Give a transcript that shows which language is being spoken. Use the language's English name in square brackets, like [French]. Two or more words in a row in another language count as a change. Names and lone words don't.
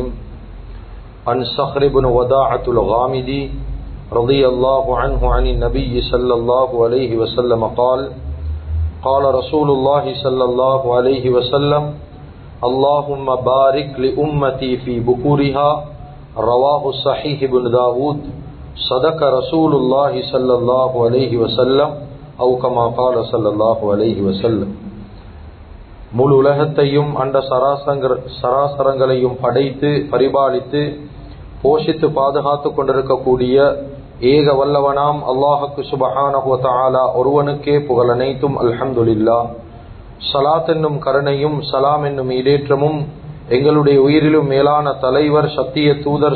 [Arabic] عن صخر بن وداعة الغامدي رضي الله عنه عن النبي صلى الله عليه وسلم قال قال رسول الله صلى الله عليه وسلم اللهم بارك لأمتي في بكورها رواه صحيح بن داود صدق رسول الله صلى الله عليه وسلم أو كما قال صلى الله عليه وسلم. [Tamil] முழு உலகத்தையும் அண்ட சராசரங்களையும் படைத்து பரிபாலித்து போஷித்து பாதுகாத்து கொண்டிருக்கக்கூடிய ஏக வல்லவனாம் அல்லாஹுக்கு [Arabic] سبحانه وتعالى [Tamil] ஒருவனுக்கே புகழ் அனைத்தும் அல்ஹம்துலில்லாஹ். ஸலாத் என்னும் கருணையும் சலாம் என்னும் ஈடேற்றமும் எங்களுடைய உயிரிலும் மேலான தலைவர் சத்திய தூதர்